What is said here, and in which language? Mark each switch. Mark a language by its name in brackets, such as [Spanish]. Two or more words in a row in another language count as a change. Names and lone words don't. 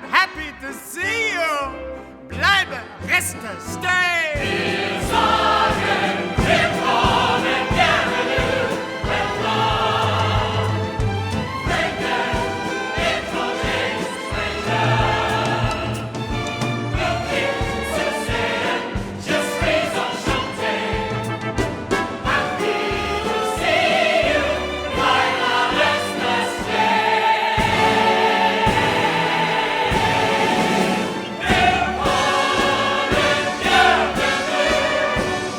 [English] Happy to see you. [German] Bleibe, reste, stay. Wir sagen willkommen, [French] bienvenue, welcome. [English] Stranger, étranger, stranger. [German] Glücklich zu sehen, [French] je suis enchanté. [English] Happy to see you, [German] bleibe, reste, stay. Willkommen, bienvenue,